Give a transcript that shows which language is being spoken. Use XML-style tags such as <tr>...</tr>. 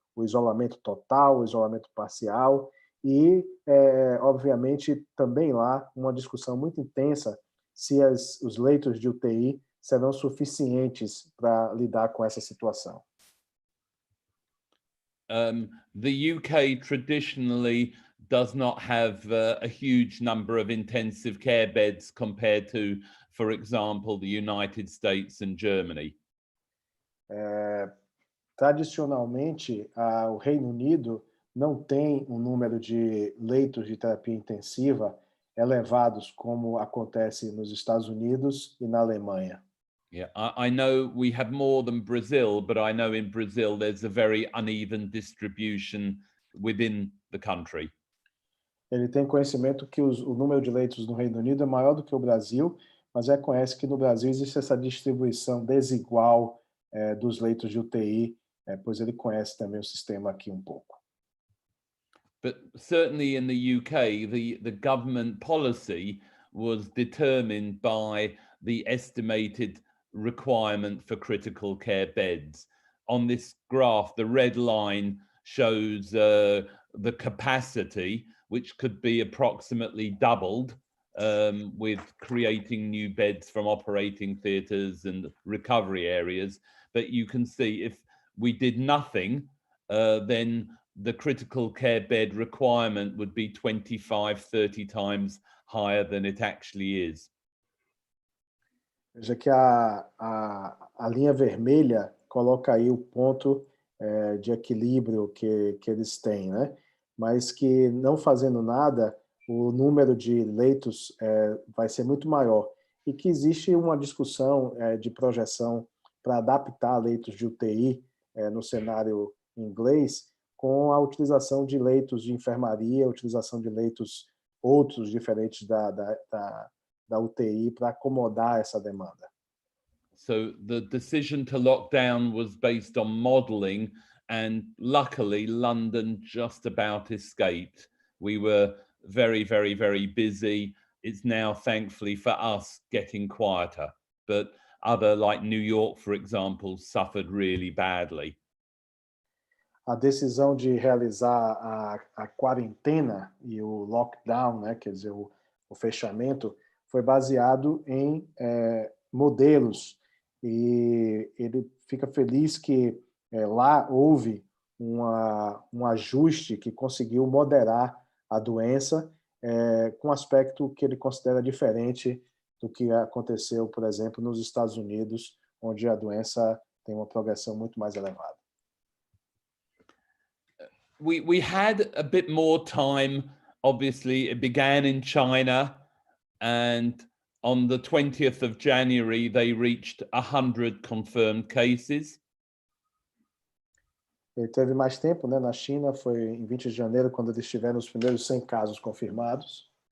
<pt>o isolamento total, o isolamento parcial e, obviamente, também lá uma discussão muito intensa se os leitos de UTI serão suficientes para lidar com essa situação.</pt> <en>The UK traditionally does not have a huge number of intensive care beds compared to, for example, the United States and Germany.</en> <pt>Tradicionalmente, o Reino Unido não tem um número de leitos de terapia intensiva elevados como acontece nos Estados Unidos e na Alemanha.</pt> <en>Yeah, I know we have more than Brazil, but I know in Brazil there's a very uneven distribution within the country.</en> <pt>Ele tem conhecimento que o número de leitos no Reino Unido é maior do que o Brasil, mas reconhece que no Brasil existe essa distribuição desigual dos leitos de UTI, pois ele conhece também o sistema aqui um pouco.</pt> <en>But certainly in the UK, the government policy was determined by the estimated requirement for critical care beds. On this graph, the red line shows the capacity, which could be approximately doubled with creating new beds from operating theatres and recovery areas. But you can see if we did nothing, then the critical care bed requirement would be 25, 30 times higher than it actually is.</en> <pt>Veja que a linha vermelha coloca aí o ponto de equilíbrio que eles têm, né? Mas que não fazendo nada, o número de leitos vai ser muito maior. E que existe uma discussão de projeção para adaptar leitos de UTI no cenário inglês com a utilização de leitos de enfermaria, a utilização de leitos outros diferentes da UTI para acomodar essa demanda.</pt> <en>So the decision to lock down was based on modelling, and luckily London just about escaped. We were very, very, very busy. It's now thankfully for us getting quieter, but other like New York, for example, suffered really badly.</en> <pt>A decisão de realizar a quarentena e o lockdown, né, quer dizer, o fechamento, foi baseado em modelos. E ele fica feliz que lá houve um ajuste que conseguiu moderar a doença com um aspecto que ele considera diferente do que aconteceu, por exemplo, nos Estados Unidos, onde a doença tem uma progressão muito mais elevada.</pt> <en>We had a bit more time. Obviously, it began in China, and on the 20th of January, they reached 100 confirmed cases.</en> <pt>Ele teve mais tempo, né, na China, foi em 20 de janeiro, quando eles tiveram os primeiros 100 casos confirmados.</pt>